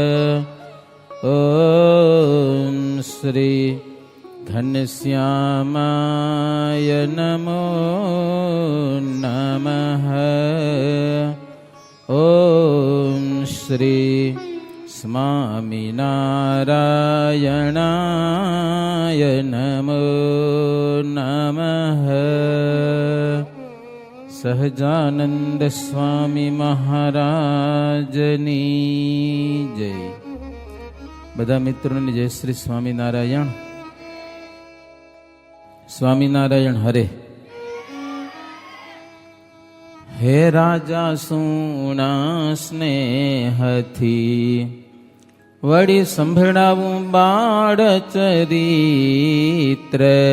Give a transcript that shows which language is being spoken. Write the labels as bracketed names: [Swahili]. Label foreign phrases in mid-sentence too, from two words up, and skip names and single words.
[Sanskrit] ॐ श्री घनश्यामाय नमो नमः। ॐ श्री स्वामिनारायणाय नमो नमः। [Gujarati] સહજાનંદ સ્વામી મહારાજની જય. બધા મિત્રોને જય શ્રી સ્વામિનારાયણ. સ્વામિનારાયણ હરે. હે રાજા સુણા સ્નેહથી વળી સંભળાવું બાળ ચરિત્ર.